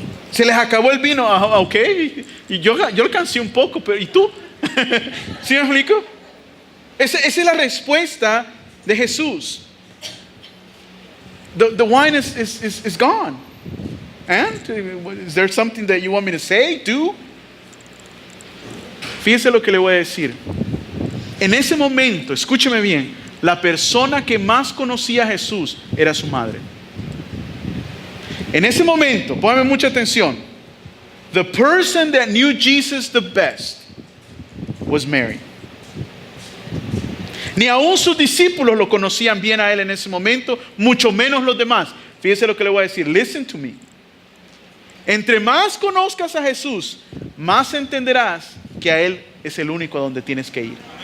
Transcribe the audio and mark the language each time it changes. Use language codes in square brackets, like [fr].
[es] Se les acabó el vino. Ok. Y yo alcancé un poco, pero ¿y tú? ¿Sí me explico? Esa es la respuesta de Jesús. [en] The wine is gone. And is there something that you want me to say, do? [es] Fíjese lo que le voy a decir. En ese momento, escúcheme bien, la persona que más conocía a Jesús era su madre. En ese momento, póngame mucha atención. [en] The person that knew Jesus the best was Mary. [es] Ni aún sus discípulos lo conocían bien a él en ese momento, mucho menos los demás. Fíjese lo que le voy a decir. [en] Listen to me. [es] Entre más conozcas a Jesús, más entenderás que a él es el único a donde tienes que ir.